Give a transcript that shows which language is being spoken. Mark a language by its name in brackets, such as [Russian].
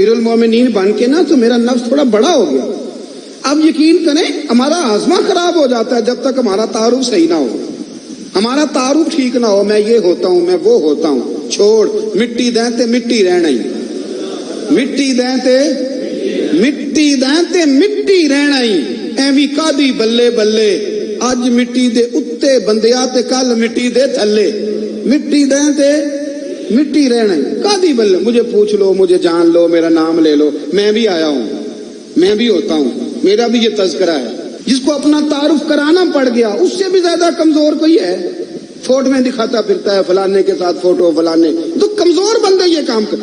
[Urdu] امیر المومنین بن کے نا تو میرا نفس تھوڑا بڑا ہو گیا. اب یقین کریں ہمارا ہاضمہ خراب ہو جاتا ہے جب تک ہمارا تعارف صحیح نہ ہو, ہمارا تعارف ٹھیک نہ ہو. میں یہ ہوتا ہوں, [Punjabi] میں وہ ہوتا ہوں, چھوڑ مٹی دیں تے مٹی رہنا ہی, مٹی دیں تے مٹی دیں تے مٹی رہنا ہی. ایویں کادی بلے بلے اج مٹی دے اتے بندیا تے کل مٹی دے تھلے, مٹی دیں تے مٹی رہنا ہی. کادی بلے [Urdu] مجھے پوچھ لو, مجھے جان لو, میرا نام لے لو, میں بھی آیا ہوں, میں بھی ہوتا ہوں, میرا بھی یہ تذکرہ ہے. جس کو اپنا تعارف کرانا پڑ گیا اس سے بھی زیادہ کمزور کوئی ہے. فوٹو میں دکھاتا پھرتا ہے فلانے کے ساتھ فوٹو, فلانے تو کمزور بندہ یہ کام کر.